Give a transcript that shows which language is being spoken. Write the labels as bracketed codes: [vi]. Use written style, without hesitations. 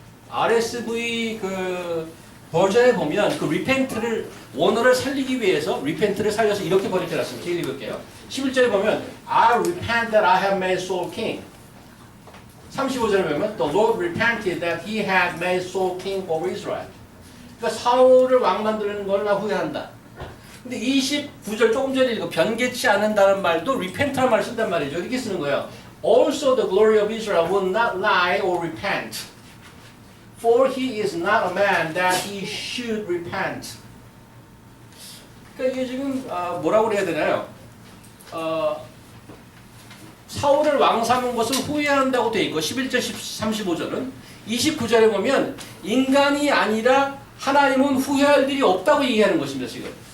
[ko] RSV 그 버전에 보면 그 repent를 원어를 살리기 위해서 repent를 살려서 이렇게 번역해 놨습니다. 제가 읽을게요. 11절에 보면 [en] I repent that I have made Saul king. [ko] 35절에 보면 [en] The Lord repented that he had made Saul king over Israel. [ko] 그러니까 사울을 왕 만드는 걸 나 후회한다. 근데 29절 조금 전에 읽은 변개치 않는다는 말도 repent라는 말을 쓴단 말이죠. 이렇게 쓰는 거예요. [en] Also the glory of Israel will not lie or repent. For he is not a man that he should repent. [ko] 그러니까 이게 지금 뭐라고 해야 되나요? 사울을 왕 삼은 것을 후회한다고 되어 있고 11절 35절은 29절에 보면 인간이 아니라 하나님은 후회할 일이 없다고 얘기하는 것입니다. 지금.